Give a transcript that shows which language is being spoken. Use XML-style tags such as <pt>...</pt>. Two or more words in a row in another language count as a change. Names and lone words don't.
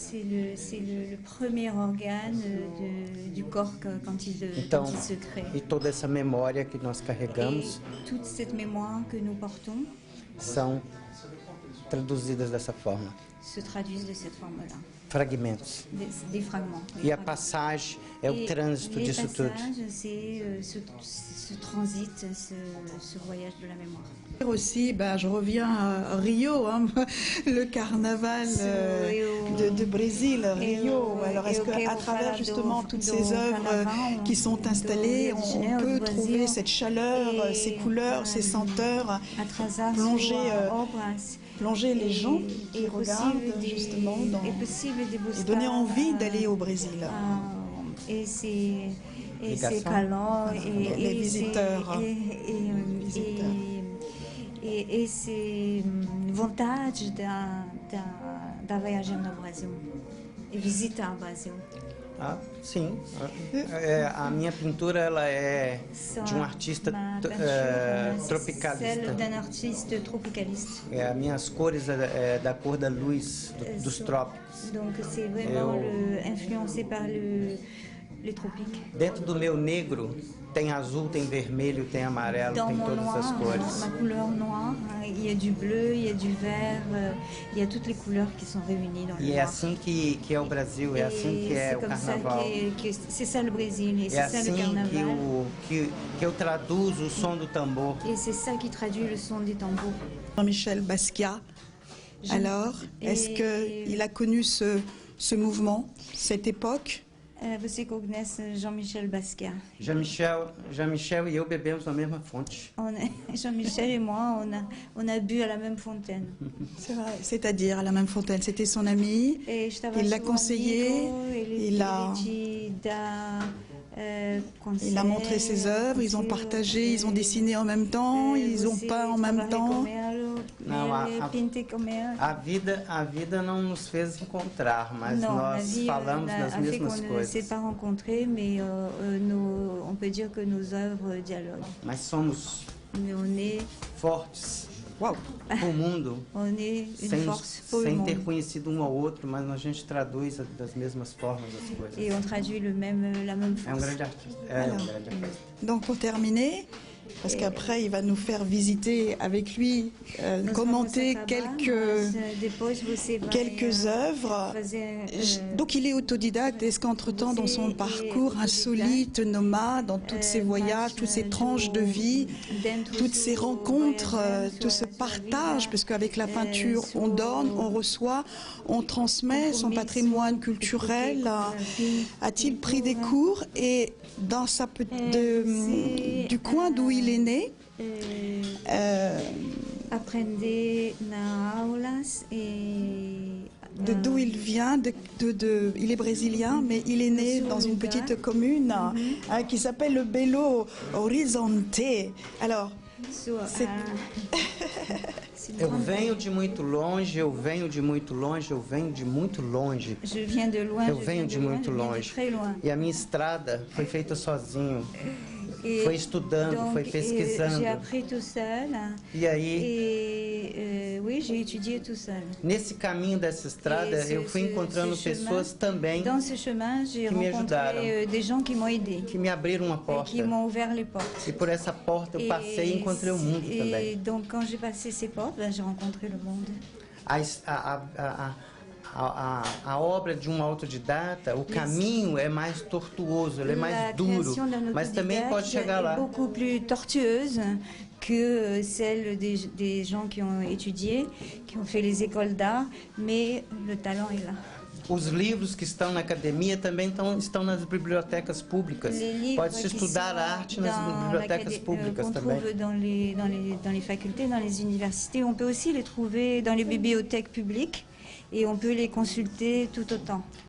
<pt>Então, e toda essa memória que nós carregamos são traduzidas dessa forma. Fragmentos. E a passagem é o trânsito disso tudo.</pt> <fr>Aussi, je reviens à Rio, le carnaval de Brésil, Rio. Alors, est-ce qu'à travers justement toutes ces œuvres qui sont installées, on peut trouver cette chaleur, ces couleurs, ces senteurs, plonger les gens qui regardent justement et donner envie d'aller au Brésil? Et c'est calor les visiteurs.</fr> <pt>E esse vontade da viajar no Brasil e visitar o Brasil. Ah, sim. A minha pintura ela é de artista tropicalista.</pt> <fr>Celle d'un artiste tropicaliste.</fr> <pt>As minhas cores é da cor da luz dos trópicos.</pt> <fr>Donc c'est vraiment influencé par les tropiques.</fr> <pt>Dentro do meu negro tem azul, tem vermelho, tem amarelo,</pt> <fr>Dans</fr> <pt>tem</pt> <fr>mon</fr> <pt>todas as</pt> <fr>noir,</fr> <pt>cores.</pt> <fr>ma couleur noire, il y a du bleu, il y a du vert, il y a toutes les couleurs qui sont réunies dans le</fr> <pt>E é</pt> <fr>noir.</fr> <pt>assim que é o Brasil, é assim que é o carnaval.</pt> <fr>C'est ça le Brésil, et</fr> <pt>É</pt> <fr>c'est ça</fr> <pt>assim</pt> <fr>le carnaval.</fr> <pt>que eu traduzo o som do tambor.</pt> <fr>Et c'est ça qui traduit le son des tambours. Jean-Michel Basquiat, alors, est-ce qu'il a connu ce mouvement, cette époque?</fr> <pt>Você conhece Jean-Michel Basquiat? Jean-Michel e eu bebemos na mesma fonte.</pt> <fr>Jean-Michel et moi, on a bu à la même fontaine. C'est vrai, c'est-à-dire à la même fontaine. C'était son ami, il l'a conseillé, il a montré ses œuvres, ils ont partagé, ils ont dessiné en même temps, ils ont peint en même temps.</fr> <pt>Não, a vida não nos fez encontrar, mas nós falamos das mesmas coisas.</pt> <fr>On ne s'est pas rencontrés, mais on peut dire que nos œuvres dialoguent.</fr> <pt>Mas somos fortes. Uau. O mundo, sem ter</pt> <fr>monde.</fr> <pt>conhecido um ao outro, mas a gente traduz das mesmas formas as coisas.</pt> <fr>Et on traduit la même</fr> <pt>É um</pt> <fr>force.</fr> <pt>grande artista. É um grande artista.</pt> <fr>Donc pour terminer, parce qu'après il va nous faire visiter avec lui, commenter quelques œuvres. Donc il est autodidacte. Est-ce qu'entre-temps, dans son parcours insolite, nomade, dans tous ces voyages, toutes ces tranches de vie, toutes ces rencontres, tout ce partage, parce qu'avec la peinture, on donne, on reçoit, on transmet son patrimoine culturel, a-t-il pris des cours et dans du coin d'où il est né,</fr> <pt>Aprende na aulas et</pt> <fr>d'où il vient, il est brésilien, mais il est né dans une petite commune qui s'appelle le Belo Horizonte. Alors,</fr> <pt>eu venho de muito longe, eu venho de muito longe, eu venho de muito longe.</pt> <fr>Je viens de loin,</fr> <pt>Eu venho de muito</pt> <fr>je viens de</fr> <pt>longe.</pt> <fr>très loin.</fr> <pt>E a minha estrada foi feita sozinho.</pt> <fr>Et</fr> <pt>Foi estudando,</pt> <fr>donc,</fr> <pt>foi pesquisando.</pt> <fr>J'ai appris tout seul.</fr> <pt>E aí,</pt> <fr>Et oui, j'ai étudié tout seul.</fr> <pt>nesse caminho dessa estrada, eu fui encontrando pessoas também</pt> <fr>Dans ce chemin, j'ai</fr> <pt>que me ajudaram,</pt> <fr>rencontré des gens qui m'ont aidé,</fr> <pt>que me abriram uma</pt> <fr>et</fr> <pt>porta.</pt> <fr>qui m'ont ouvert les portes.</fr> <pt>E por essa porta eu passei e encontrei o mundo</pt> <fr>Et</fr> <pt>também.</pt> <fr>donc, quand j'ai passé ces portes, j'ai rencontré le monde.</fr> <pt>A obra de um autodidata, o caminho é mais tortuoso, ele é mais duro, mas também pode chegar</pt> <fr>est</fr> <pt>lá.</pt> <fr>beaucoup plus tortueuse que celle des gens qui ont étudié, qui ont fait les écoles d'art, mais le talent est là.</fr> <pt>Os livros que estão na academia também estão nas bibliotecas públicas. Pode-se estudar arte nas bibliotecas públicas</pt> <fr>qu'on</fr> <pt>também.</pt> <fr>trouve dans les facultés, dans les universités. On peut aussi les trouver dans les bibliothèques publiques et on peut les consulter tout autant.</fr>